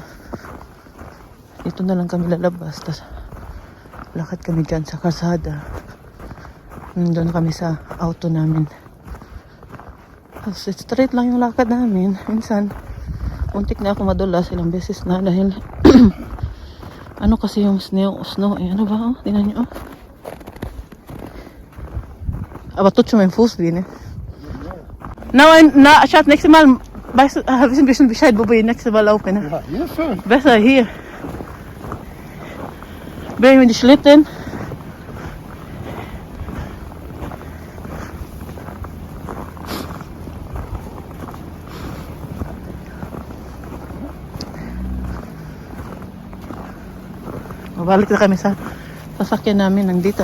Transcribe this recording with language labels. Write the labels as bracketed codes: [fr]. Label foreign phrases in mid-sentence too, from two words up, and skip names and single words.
[tl] Dito na lang kami lalabas. Tapos lakad kami dyan sa kalsada. Doon kami sa auto namin. Tapos straight lang yung lakad namin. Minsan untik na ako madulas ilang beses na dahil ano kasi yung snow eh. Ano ba? Oh? Tingnan nyo. [de] Aber trotzdem mein Fuß weh, ne? Na, Schatz, nächstes Mal weißt du, wissen ein bisschen Bescheid, wo wir nächstes Mal laufen, ne? Ja, hier ist schön. Besser hier. Bringen wir die Schlitten. [tl] Mabalik na kami sa sasakyan namin nandito.